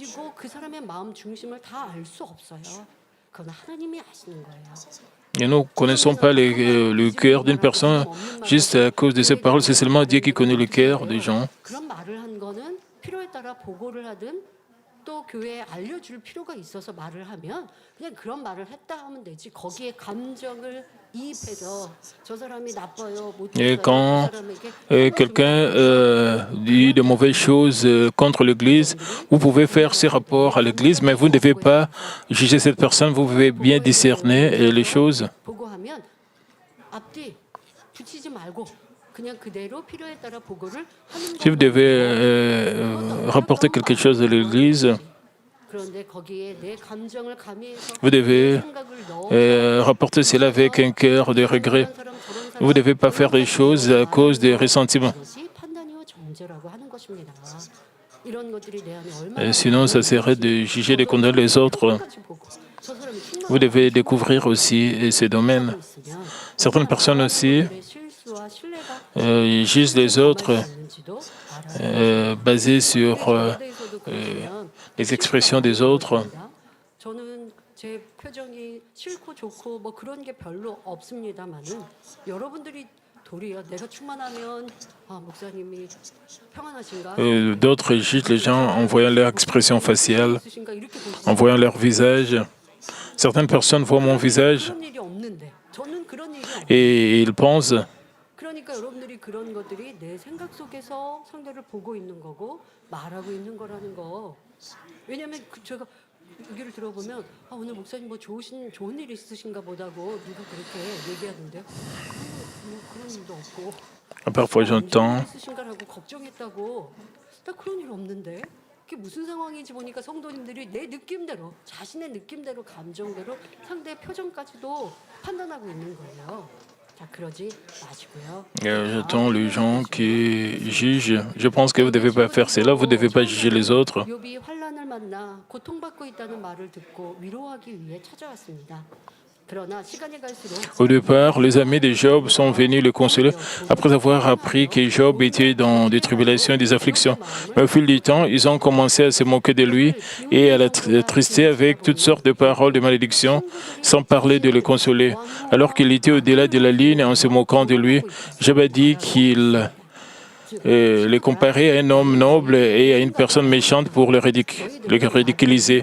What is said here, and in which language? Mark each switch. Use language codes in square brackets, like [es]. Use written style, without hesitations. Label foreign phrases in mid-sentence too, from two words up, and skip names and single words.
[fr] Et nous ne connaissons pas le cœur d'une personne juste à cause de ces paroles. C'est seulement Dieu qui connaît le cœur des gens. [ko] 또 교회에 알려줄 필요가 있어서 말을 하면 그냥 그런 말을 했다 하면 되지 거기에 감정을 이입해서 저 사람이 나빠요 [fr] Et [ko] 못했어요 그 [fr] quand [ko] 사람에게 [fr] quelqu'un dit de mauvaises choses contre l'Église, vous pouvez faire ces rapports à l'Église, mais vous ne devez pas juger cette personne, vous pouvez bien discerner les choses. [ko] 보고하면 앞뒤 붙이지 말고 그냥 그대로 필요에 따라 보고를 하는 [fr] Si vous devez rapporter quelque chose à l'Église, [ko] 그런데 거기에 내 감정을 가미해서 [fr] vous devez [ko] 생각을 넣어서 [fr] rapporter cela avec un cœur de regret. Vous ne devez pas faire des choses à cause des ressentiments. [ko] 그것이 판단이요 정죄라고 하는 것입니다. 이런 것들이 내 안에 얼마나 [fr] Sinon, ça serait de juger et condamner les autres. [ko] 저 사람이 [fr] Vous devez découvrir aussi ces domaines. [ko] 있으면 [fr] Certaines personnes aussi [ko] 내 실수와 신뢰가 [fr] jugent les autres [ko] 있는지도 알아야 [fr] basés sur [ko] 대해서도 그러시면 [fr] les expressions des autres. [ko] 저는 제 표정이 싫고 좋고 뭐 그런 게 별로 없습니다만은 여러분들이 도리어 내가 충만하면 아 목사님이 평안하신가? [fr] D'autres jugent les gens en voyant leur expression faciale, [ko] 있으신가 이렇게 [fr] en [ko] 보시면 [fr] voyant leur visage. Certaines personnes voient mon visage [ko] 그런 일이 없는데 저는 그런 일이 없는데 [fr] et ils pensent [ko] 그러니까 여러분들이 그런 것들이 내 생각 속에서 상대를 보고 있는 거고 말하고 있는 거라는 거. 왜냐하면 제가 얘기를 들어보면 아, 오늘 목사님 뭐 좋은 일 있으신가 보다고 누가 그렇게 얘기하는데 뭐 그런 일도 없고 [fr] parfois [ko] 무슨 [fr] j'entends [ko] 일 있으신가라고 걱정했다고 나 그런 일 없는데 그게 무슨 상황인지 보니까 성도님들이 내 느낌대로 자신의 느낌대로 감정대로 상대의 표정까지도 판단하고 있는 거예요. 자 그러지 마시고요. [fr] j'entends les gens qui jugent. Je pense que vous ne devez pas faire cela, vous ne devez pas juger les autres. [ko] 욥이 환난을 만나 고통받고 있다는 말을 듣고 위로하기 위해 찾아왔습니다. 그러나 시간이 갈수록 [fr] Au départ, les amis de Job sont venus le consoler après avoir appris que Job était dans des tribulations et des afflictions. Mais au fil du temps, ils ont commencé à se moquer de lui et à l'attrister avec toutes sortes de paroles de malédiction, sans parler de le consoler. Alors qu'il était au-delà de la ligne en se moquant de lui, Job a dit qu'il les comparait à un homme noble et à une personne méchante pour le ridiculiser.